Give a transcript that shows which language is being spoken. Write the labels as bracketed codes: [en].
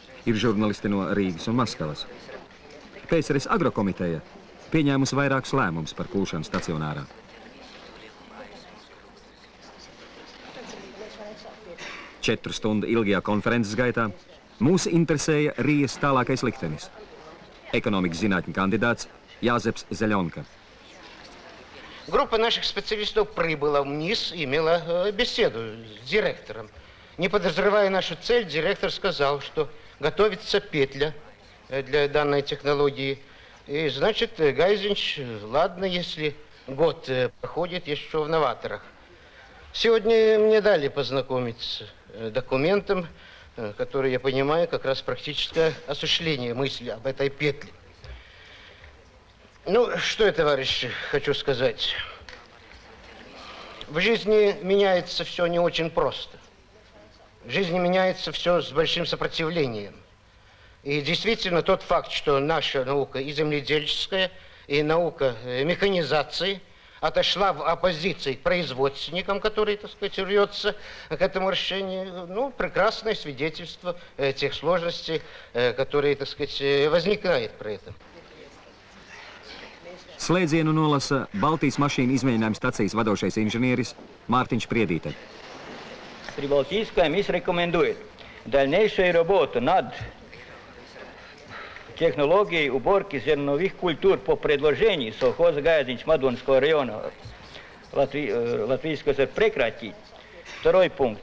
[lv] Ir žurnālisti no Rīgas un Maskavas. PSRS agrokomiteja pieņēmusi vairākus lēmumus par kūšanu stacionārā. Četru stundu ilgajā konferences gaitā mūs interesēja Rijas tālākais liktenis. Ekonomikas zinātņu kandidāts Jāzeps Zeļonka. [ru] Группа наших специалистов прибыла вниз и имела беседу с директором. Не подозревая нашу цель, директор сказал, что готовится петля для данной технологии. И значит, Гайзенч, ладно, если год проходит еще в новаторах. Сегодня мне дали познакомиться с документом, который, я понимаю, как раз практическое осуществление мысли об этой петле. Ну, что я, товарищи, хочу сказать. В жизни меняется все не очень просто. В жизни меняется все с большим сопротивлением. И действительно тот факт, что наша наука и земледельческая, и наука механизации отошла в оппозиции к производственникам, которые, так сказать, рвется к этому решению, ну, прекрасное свидетельство тех сложностей, которые, так сказать, возникают при этом. [lv] Slēdzienu nolasa Baltijas mašīnu izmēģinājuma stacijas vadošais inženieris Мартинч Приедите. [ru] Прибалтийская МИС рекомендует дальнейшую работу над технологией уборки зерновых культур по предложению совхоза Гайзенч Мадонского района Латвийского ССР прекратить. Второй пункт.